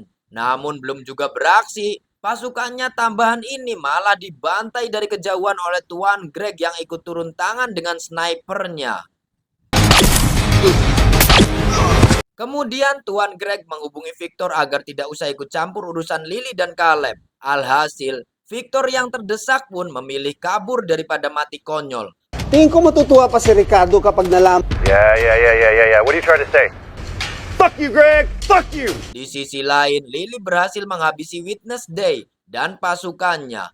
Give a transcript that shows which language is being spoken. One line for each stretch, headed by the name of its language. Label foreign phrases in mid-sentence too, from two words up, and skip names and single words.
Indonesian: Namun belum juga beraksi, pasukannya tambahan ini malah dibantai dari kejauhan oleh Tuan Greg yang ikut turun tangan dengan snipernya. Kemudian Tuan Greg menghubungi Victor agar tidak usah ikut campur urusan Lily dan Caleb. Alhasil, Victor yang terdesak pun memilih kabur daripada mati konyol.
Filipino: Tingin ko matutuwa pa si Ricardo kapag nalaman.
English: Yeah. What are you trying to say? Fuck you, Greg! Fuck you!
Indonesian: Di sisi lain, Lily berhasil menghabisi Witness Day dan pasukannya.